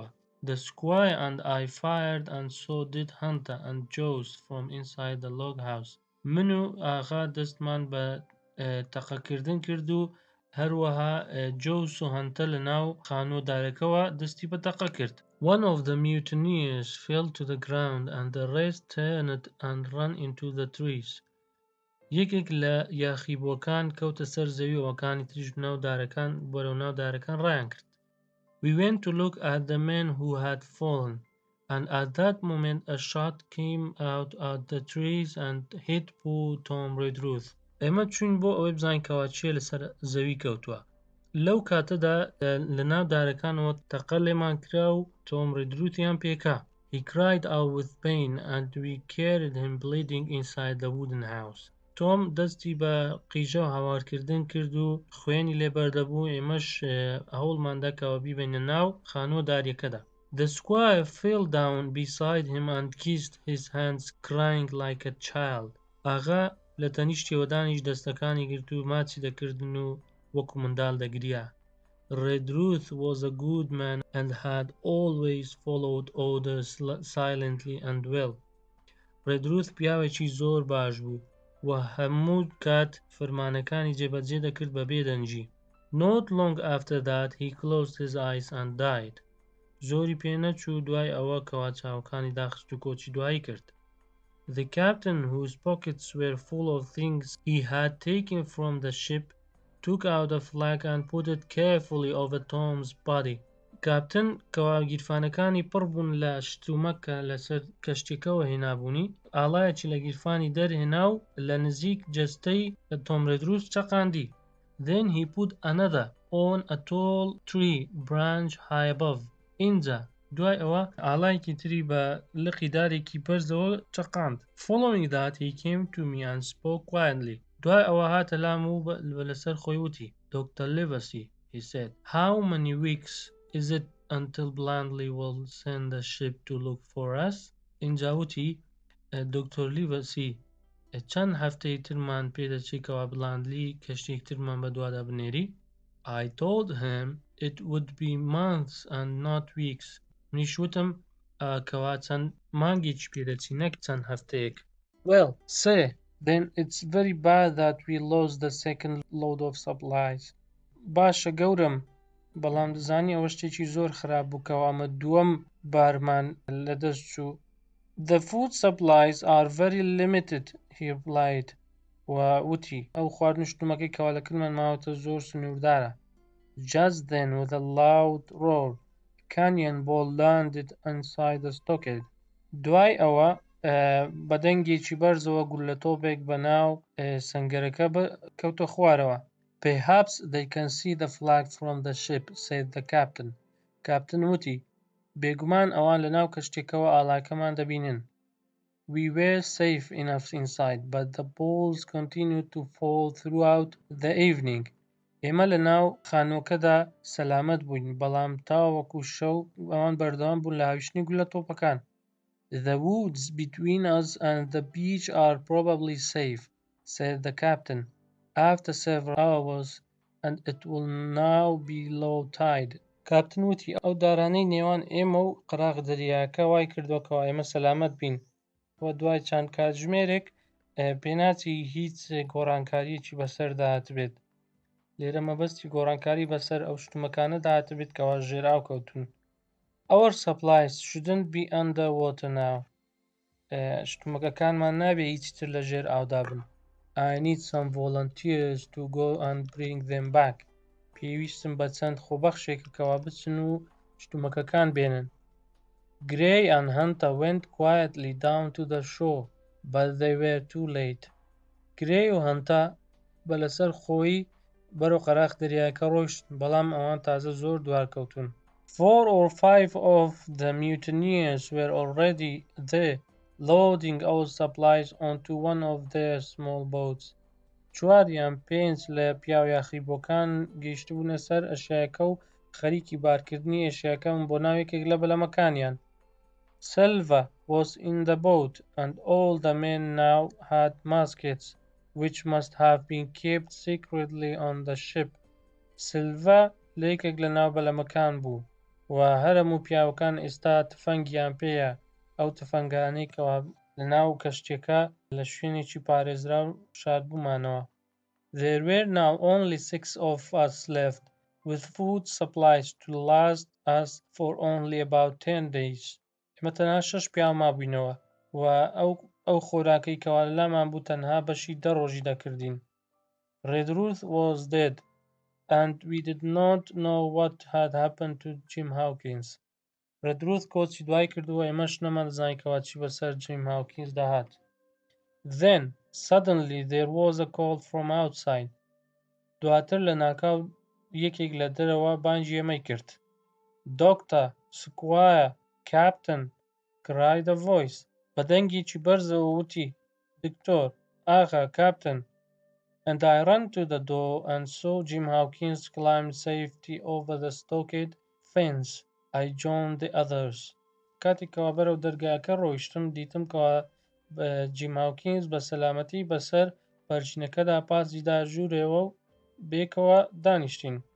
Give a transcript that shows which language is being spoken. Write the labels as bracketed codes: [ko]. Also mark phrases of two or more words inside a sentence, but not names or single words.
[en] The squire and I fired, and so did Hunter and Joes from inside the log house. [ckb] من و ئاغا دەستمان بە تەقەکردن کرد و هەروەها جۆس و هەنتە لە ناو خانۆدارەکەەوە دەستی بە تەقە کرد. [en] One of the mutineers fell to the ground and the rest turned and ran into the trees. [ckb] یەکێک لە یاخیبووەکان کەوتە سەر زەوی ئەوەکانی تریش ناو دارەکان بەرەو ناو دارەکان ڕایان کرد. [en] We went to look at the men who had fallen, and at that moment a shot came out of the trees and hit poor Tom Redruth. [ckb] ئێمە چوین بۆ ئەوەی بزانین کەوا چیە لەسەر زەوی کەوتووە. لەو کاتەدا لە ناو دارەکانەوە تەقە لێمان کرا و تۆم ڕێدروتیان پێکا. [en] He cried out with pain and we carried him bleeding inside the wooden house. [ckb] تۆم دەستی بە قیژە و هاوارکردن کرد و خوێنی لێبەردەبوو، ئێمەش هەوڵماندا کەوە بیبینە ناو خانۆ داریەکەدا. [en] The squire fell down beside him and kissed his hands, crying like a child. [ckb] ئاغا لە تەنیشتیەوە دانیش دەستەکانی گرت و ماچی دەکردن و وەکو منداڵ دەگریا. [en] Redruth was a good man and had always followed orders silently and well. [ckb] Redruth پیاوێکی زۆر باش بوو و هەموو کات فەرمانەکانی جێبەجێ دەکرد بە بێدەنجی. [en] Not long after that he closed his eyes and died. [ckb] زۆری پێنەچوو دوای ئەوە کەوا چاوەکانی داخست و کۆچی دوایی کرد. [en] The captain, whose pockets were full of things he had taken from the ship, took out a flag and put it carefully over Tom's body. [ckb] کاپتن کەوا گیرفانەکانی پڕ بوون لە شتومەکە لەسەر کەشتێکەوە هێنابوونی، ئاڵایەکی لە گیرفانی دەرهێنا و لە نزیک جەستەی تۆم ڕێدروس چەقاندی. [en] Then he put another on a tall tree branch high above. [ckb] اینجا دوای ئەوە ئاڵایەکی تری بە لقی دارێکی بەرزەوە چەقاند. [en] Following that he came to me and spoke quietly. [ckb] دوای ئەوە هاتە لام و لەسەر خۆی وتی. [en] Dr. Livesey, he said, how many weeks is it until Blandley will send a ship to look for us? [ckb] اینجا وتی دکتۆر لیڤەسی چەند هەفتەی ترمان پێدەچێتەوە بلاندلی کەشتێک ترمان بە دوادا بنێری. [en] I told him it would be months and not weeks. [ckb] منیش وتم کەوا چەند مانگێکی پێدەچی نەک چەند هەفتەیەک. [en] Well, sir, then it's very bad that we lost the second load of supplies. [ckb] باشە گەورم، بەڵام دەزانی ئەوە شتێکی زۆر خراپ بوو کەوا ئەمە دووەم بارمان لەدەست چوو. [en] The food supplies are very limited, he replied. [ckb] وتی ئەو خواردن شتومەکەی کەوا لە کرمان ماوەتە زۆر سنووردارە. [en] Just then, with a loud roar, cannonball landed inside the stockade. [ckb] دوای ئەوە بە دەنگێکی بەرزەوە گولەتۆپێک بەناو سەنگەرەکە کەوتە خوارەوە. [en] Perhaps they can see the flag from the ship, said the captain. [ckb] کاپتن وتی بێگومان ئەوان لە ناو کەشتێکەوە ئاڵاکەمان دەبینن. [en] We were safe enough inside, but the balls continued to fall throughout the evening. [ckb] ئێمە لە ناو خانۆکەدا سەلامەت بووین، بەڵام تاوەکو شەو ئەوان بەردەوام بوون لە هاویشتنی گولەتۆپەکان. [en] The woods between us and the beach are probably safe, said the captain, after several hours, and it will now be low tide. [ckb] کاپتن وتی ئەو دارانەی نێوان ئێمە و قەراغ دەریاکە وای کردوەکەوە ئێمە سەلامەت بین. وە دوای چەند کاتژمێرێک پێناچی هیچ گۆڕانکاریەکی بەسەر داهاتبێت. لێرە مەبەستی گۆڕانکاری بەسەر ئەو شتومەکانە داهاتبێت کەوا ژێراو کەوتون. [en] Our supplies shouldn't be under water now. [ckb] شتومەکەکانمان نابێ هیچتر لە ژێر ئاودا بن. [en] I need some volunteers to go and bring them back. [ckb] پێویستم بە چەند خۆبەخشێکەکەوە بچن و شتومەکەکان بێنن. [en] Gray and Hunter went quietly down to the shore, but they were too late. [ckb] Gray و Hunter بە لەسەر خۆی بەرەو قەراغ دەریاکە ڕۆیشت، بەڵام ئەوان تازە زۆر دوارکەوتون. [en] 4 or 5 of the mutineers were already there, loading our supplies onto one of their small boats. [ckb] 4 یان 5 لە پیاو یاخیبۆکان گەیشتبوونە سەر ئەشیاکە و خەریکی بارکردنی ئەشیاکەم بۆ ناوێکێک لە بەلەمەکانیان. [en] Silva was in the boat, and all the men now had muskets, which must have been kept secretly on the ship. [ckb] Silva لێکێک لە ناو بەلەمەکان بوو، و هەرەموو پیاوەکان ئێستا تفەنگیان پێیە، ئەو تفەنگانەی کەوا لە ناو کەشتێکە لە شوێنێکی پارێزراو شاردبوومانەوە. [en] There were now only 6 of us left, with food supplies to last us for only about 10 days. [ckb] ئێمە تەنها 6 پیاو مابووینەوە، و ئەو خۆراکەی کەوا لامان بوو تەنها بەشی 10 ڕۆژی دەکردین. [en] Redruth was dead, and we did not know what had happened to Jim Hawkins. [ckb] Redruth کۆچی دوای کردووە، ئێمەش نەمەزانیکەوە چی بەسەر Jim Hawkins داهات. [en] Then, suddenly, there was a call from outside. [ckb] دواتر لە ناکاو یەکێک لە دەرەوە بانگی ئێمەی کرد. [en] Doctor, squire, captain, cried a voice. [ckb] بە دەنگێکی بەرزەوە وتی دکتۆر، ئاغا، کاپتن. [en] And I ran to the door and saw Jim Hawkins climb safely over the stockade fence. I joined the others. [ckb] کاتێکەوە بەرەو دەرگاکە ڕۆیشتم، دیتم کەوا جیم هاوکینز بە سەلامەتی بەسەر پەرچینەکەدا پاسیدا ژوورێەوە و بێکەوە دانیشتین.